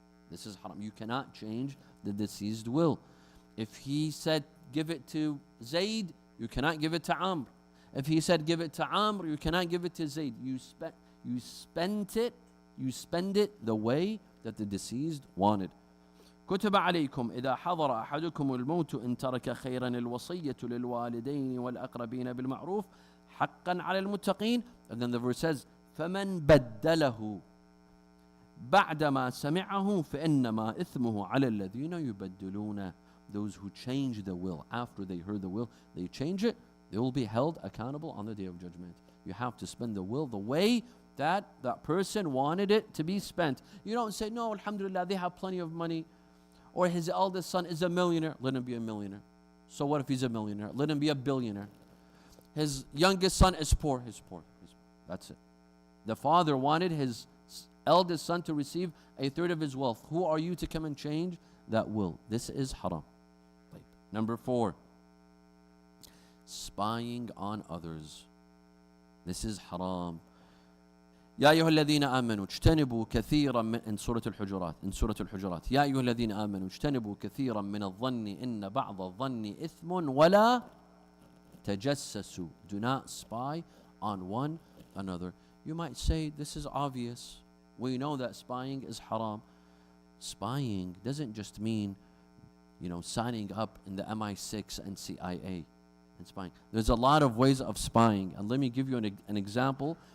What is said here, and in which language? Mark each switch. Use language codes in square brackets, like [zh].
[en] This is haram. You cannot change the deceased will. If he said, give it to Zayd, you cannot give it to Amr. If he said, give it to Amr, you cannot give it to Zayd. You spend it the way that the deceased wanted. [ar] كتب عليكم إذا حضر أحدكم الموت إن ترك خيرا الوصية للوالدين والأقربين بالمعروف حقا على المتقين. [en] And then the verse says, [ar] فمن بدله بعدما سمعه فإنما إثمه على الذين يبدلونه. [en] Those who change the will after they heard the will, they change it, they will be held accountable on the Day of Judgment. You have to spend the will the way that person wanted it to be spent. You don't say, no, alhamdulillah, they have plenty of money. Or his eldest son is a millionaire, let him be a millionaire. So what if he's a millionaire? Let him be a billionaire. His youngest son is poor, he's poor. That's it. The father wanted his eldest son to receive 1/3 of his wealth. Who are you to come and change that will? This is haram. Number 4, spying on others. This is haram. [ar] يا أيها الذين آمنوا اجتنبوا كثيرا من [en] in [ar] سورة الحجرات يا أيها الذين آمنوا اجتنبوا كثيرا من الظن إن بعض الظن إثم ولا تجسسوا. [en] Do not spy on one another. You might say, this is obvious. We know that spying is haram. Spying doesn't just mean, signing up in the MI6 and CIA and spying. There's a lot of ways of spying. And let me give you an example.